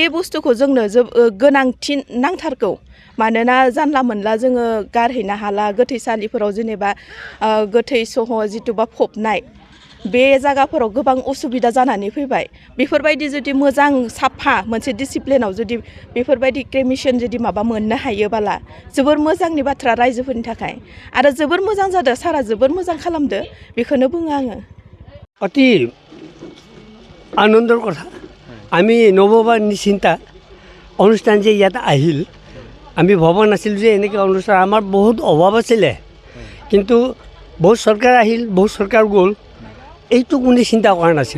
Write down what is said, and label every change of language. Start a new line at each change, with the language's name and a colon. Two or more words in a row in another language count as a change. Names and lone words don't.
Bodo: बुस्थुखौ जोंनो गोनांथि नांथारगौ मानोना जानला मोनला जोङो गारहैनो हाला गोथैसालिफोराव जेनेबा गोथै सह जिथुबा फबनाय बे जायगाफोराव गोबां उसुबिदा जानानै फैबाय बेफोरबायदि जुदि मोजां साफा मोनसे डिसिप्लिनाव जुदि बेफोरबायदि क्रेमिसन जुदि माबा मोननो हायोबोला जोबोर मोजांनि बाथ्रा रायजोफोरनि थाखाय आरो जोबोर मोजां जादों सारा जोबोर मोजां खालामदो बेखौनो बुङो आङो
Assamese: অতি আনন্দৰ কথা আমি নৱবাৰ নিচিন্তা অনুষ্ঠান যে ইয়াত আহিল আমি ভবা নাছিলোঁ যে এনেকৈ অনুষ্ঠান আমাৰ বহুত অভাৱ আছিলে কিন্তু বহুত চৰকাৰ আহিল বহুত চৰকাৰ গ'ল এইটো কোনে চিন্তা কৰা নাছিল